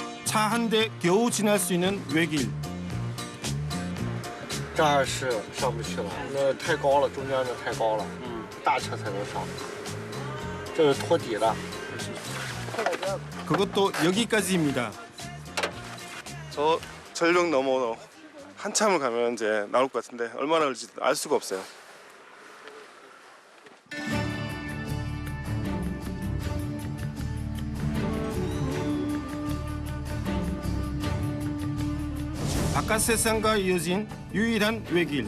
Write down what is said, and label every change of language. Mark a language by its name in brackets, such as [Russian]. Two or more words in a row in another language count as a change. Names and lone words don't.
[Korean] 차 한 대 겨우 지날 수 있는 외길. [Chinese] 这儿是上不去了，那太高了，中间那太高了，大车才能上。这是托底的。 [Korean] 그것도 여기까지입니다. 저 절벽 넘어 한참을 가면 이제 나올 것 같은데 얼마나 걸릴지 알 수가 없어요. 바깥 세상과 이어진 유일한 외길.